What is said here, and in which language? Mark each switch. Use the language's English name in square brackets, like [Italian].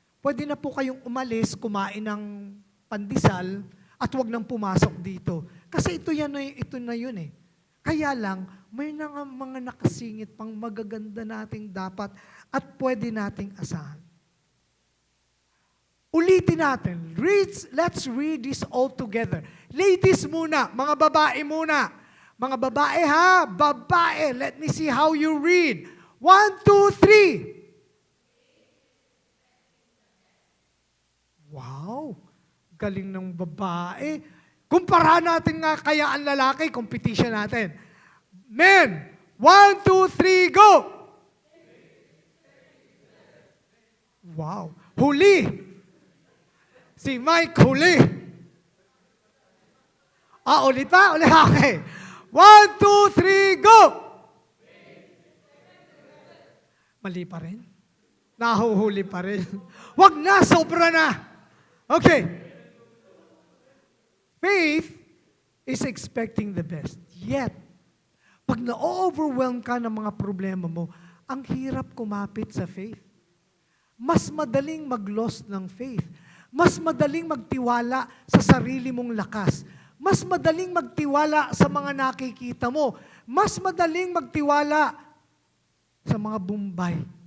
[Filipino] Pwede na po kayong umalis, kumain ng pandesal, at wag nang pumasok dito. Kasi ito na yun eh. Kaya lang, may mga nakasingit pang magaganda nating dapat at pwede nating asahan. Ulitin natin. [English] Let's read this all together. [Filipino] Ladies muna, mga babae muna. Mga babae ha, babae. [English] Let me see how you read. 1, 2, 3. Wow! [Filipino] Galing ng babae. Kumpara natin nga kaya ang lalaki, competition natin. [English] Men! 1, 2, 3, go! [Filipino] Wow. Huli. Si Mike huli. Ulit pa? Ulit. [English] Okay. 1, 2, 3, go! [Filipino] Mali pa rin. Nahuhuli pa rin. Wag na, sobra na. Okay. [English] Faith is expecting the best. [Filipino] Yet, pag na-overwhelm ka ng mga problema mo, ang hirap kumapit sa faith. Mas madaling mag-lost ng faith. Mas madaling magtiwala sa sarili mong lakas. Mas madaling magtiwala sa mga nakikita mo. Mas madaling magtiwala sa mga Bombay.